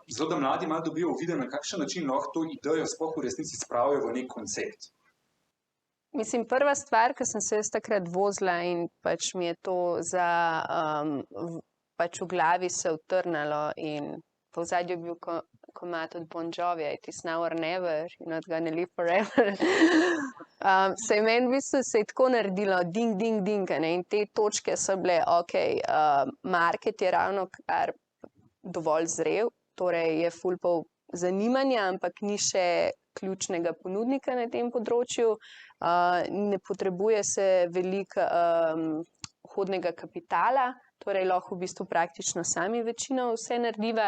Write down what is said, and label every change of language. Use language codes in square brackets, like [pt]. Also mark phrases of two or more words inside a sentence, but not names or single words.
[sl] Zelo da mladi malo dobijo uvid, na kakšen način lahko to idejo sploh v resnici spravijo v nek koncept. Mislim, prva stvar, ko sem se jaz takrat vozila in pač mi je to pač v glavi se utrnilo in v ozadju je bil komad od Bon Jovija, [en] it is now or never, you're not gonna live forever. [sl] Se je meni v bistvu se je tako naredilo, ding, ding, ding, ne? In te točke so bile, ok, market je ravno kar dovolj zrel, torej je ful pol zanimanja, ampak ni še ključnega ponudnika na tem področju, ne potrebuje se veliko vhodnega kapitala, torej lahko v bistvu praktično sami večino vse narediva.